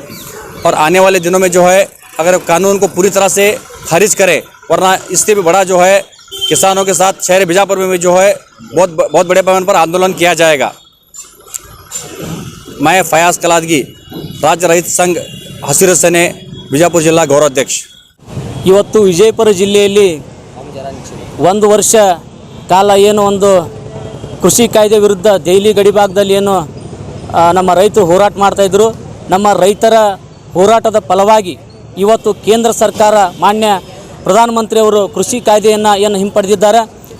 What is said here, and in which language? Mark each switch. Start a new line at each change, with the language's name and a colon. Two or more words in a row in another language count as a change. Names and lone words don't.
Hindi: और आने वाले दिनों में जो है अगर कानून को पूरी तरह से खारिज करे, वरना इससे भी बड़ा जो है किसानों के साथ शहर बीजापुर में भी जो है बहुत बड़े पैमाने पर आंदोलन किया जाएगा। मैं फयाज कलादगी, राज्य रहित संघ हसीर सेने
Kannada: ಬಿಜಾಪುರ ಜಿಲ್ಲಾ ಗೌರವಾಧ್ಯಕ್ಷ. ಇವತ್ತು ವಿಜಯಪುರ ಜಿಲ್ಲೆಯಲ್ಲಿ 1 ವರ್ಷ ಕಾಲ ಏನು ಒಂದು ಕೃಷಿ ಕಾಯ್ದೆ ವಿರುದ್ಧ ದೆಹಲಿ ಗಡಿಭಾಗದಲ್ಲಿ ಏನು ನಮ್ಮ ರೈತರು ಹೋರಾಟ ಮಾಡ್ತಾಯಿದ್ರು, ನಮ್ಮ ರೈತರ ಹೋರಾಟದ ಫಲವಾಗಿ ಇವತ್ತು ಕೇಂದ್ರ ಸರ್ಕಾರ ಮಾನ್ಯ ಪ್ರಧಾನಮಂತ್ರಿಯವರು ಕೃಷಿ ಕಾಯ್ದೆಯನ್ನು ಏನು ಹಿಂಪಡೆದಿದ್ದಾರೆ.